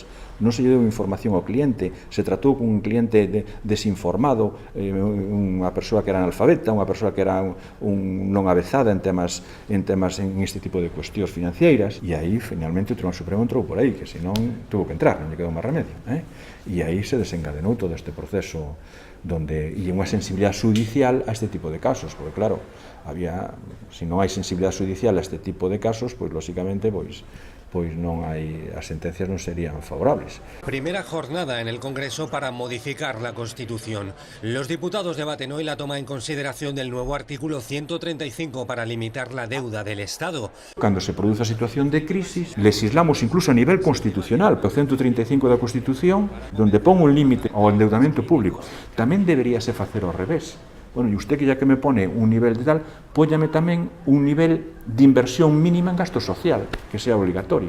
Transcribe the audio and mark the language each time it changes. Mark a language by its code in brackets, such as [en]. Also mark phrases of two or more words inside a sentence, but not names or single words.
[gl] Non se lle deu información ao cliente, se tratou con un cliente desinformado, unha persoa que era analfabeta, unha persoa que era non avezada en temas en este tipo de cuestións financeiras, e aí, finalmente, o Tribunal Supremo entrou por aí, que senón tuvo que entrar, non lle quedou máis remedio. E aí se desencadenou todo este proceso e unha sensibilidade judicial a este tipo de casos, porque claro, se non hai sensibilidade judicial a este tipo de casos, pois lóxicamente non hai, as sentencias non serían favorables. [es] Primera jornada en el Congreso para modificar la Constitución. Los diputados debaten hoy la toma en consideración del nuevo artículo 135 para limitar la deuda del Estado. [gl] Cando se produce a situación de crisis, legislamos incluso a nivel constitucional, o 135 da Constitución, donde pon un límite ao endeudamento público. Tamén deberíase facer ao revés. [es] Bueno, e usted que ya que me pone un nivel de tal, [gl] póllame tamén [es] un nivel de inversión mínima en gasto social, que sea obligatoria.